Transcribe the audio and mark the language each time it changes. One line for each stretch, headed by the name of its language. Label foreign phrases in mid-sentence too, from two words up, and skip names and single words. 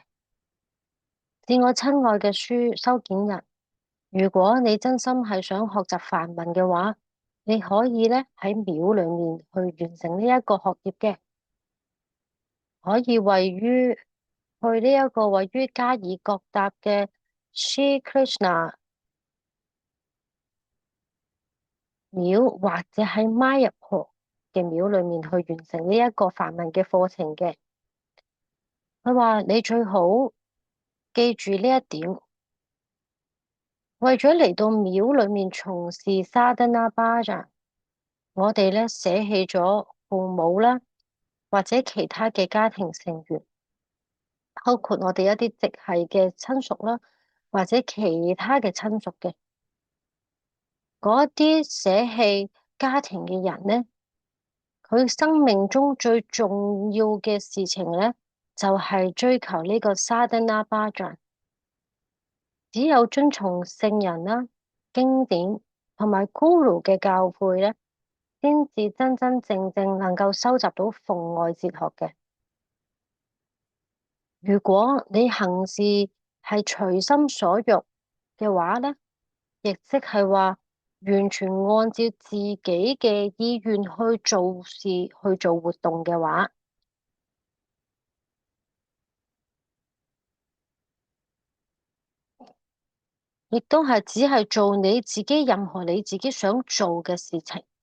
Cantonese: 自我親愛嘅書收件人，如果你真心係想學習梵文嘅話，你可以咧喺廟裏面去完成呢一個學業嘅，可以去呢一個位於加爾各答嘅 Sri Krishna 廟，或者喺邁入河嘅廟裏面去完成呢一個梵文嘅課程嘅。佢話你最好記住呢一點，為咗嚟到廟裏面從事
Sanskrit: साधन भजन,
Cantonese: 我哋咧捨棄咗父母啦，或者其他嘅家庭成員，包括我哋一啲直系嘅親屬啦，或者其他嘅親屬嘅嗰一啲捨棄家庭嘅人呢，佢生命中最重要嘅事情呢，就係追求呢個
Sanskrit: साधन भजन.
Cantonese: 只有遵從聖人啦、經典同埋 Guru 嘅教誨咧，先至真真正正能夠收集到奉愛哲學嘅。如果你行事係隨心所欲嘅話咧，亦即係話完全按照自己嘅意願去做事、去做活動嘅話，亦都係只係做你自己任何你自己想做嘅事情。